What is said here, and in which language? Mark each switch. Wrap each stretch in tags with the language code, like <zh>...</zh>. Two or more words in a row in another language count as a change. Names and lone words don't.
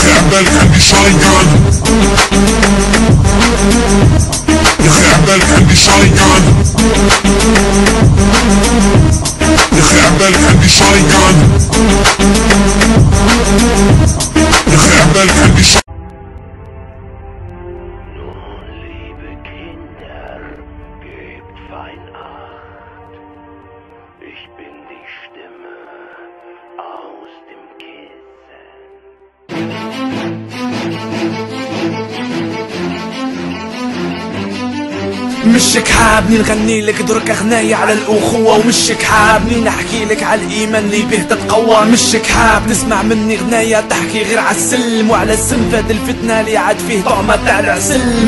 <ar>عبالك عندي شايقان، يا اخي عبالك عندي شايقان، يا اخي عبالك عندي شايقان، يا اخي عبالك عندي شايقان.</ar> <de>Ich bin die Stimme aus dem</de> <ar>مشك حابني نغني لك درك اغنية على الاخوة، ومشك حابني نحكي لك على الايمان اللي به تتقوى. مشك حاب تسمع مني غنية تحكي غير على السلم وعلى السنفاد الفتنة اللي عاد فيه طعمة تاع العسل.</ar>